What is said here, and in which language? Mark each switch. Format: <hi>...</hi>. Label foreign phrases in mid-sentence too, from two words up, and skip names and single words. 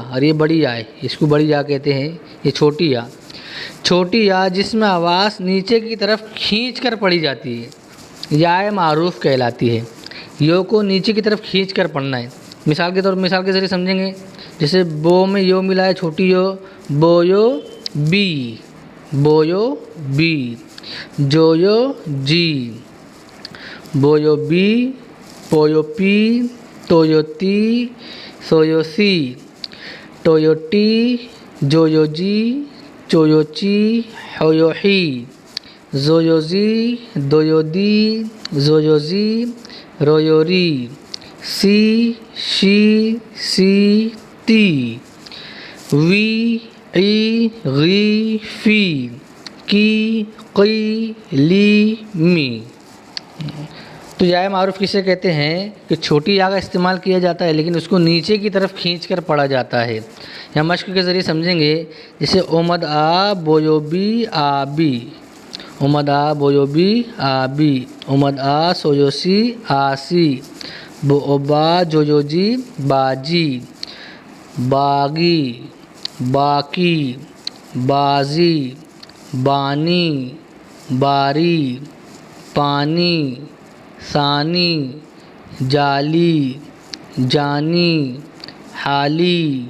<hi>और ये बड़ी या है, इसको बड़ी या कहते हैं। ये छोटी या। छोटी या जिसमें आवाज़ नीचे की तरफ खींच कर पढ़ी जाती है, याए मारूफ कहलाती है। यो को नीचे की तरफ खींच कर पढ़ना है। मिसाल के ज़रिए समझेंगे। जैसे बो में यो मिला है, छोटी यो, बोयो बी, बोयो बी। जोयो जी, बोयो बी, पोयो पी, तोयो ती, सोयो सी, टोयोटी, जोयो जी, चोयो ची, होयो ही, जोयो जी, दोयो दी, जोयो जी, रोयो री, सी, शी, सी, ती, वी, ई, गी, फी, की, क़ी, ली, मी। तो याए मारूफ किसे कहते हैं कि छोटी या का इस्तेमाल किया जाता है लेकिन उसको नीचे की तरफ खींचकर पढ़ा जाता है। या मश्क के ज़रिए समझेंगे। जैसे ओमद आ बोयो बी आ बी, ओमद आ बोयो बी आ बी, ओमद आ सोयो सी आसी, बोबा जोयो जी बाजी, बागी, बाकी, बाजी, बानी, बारी, पानी, सानी, जाली, जानी, हाली,</hi>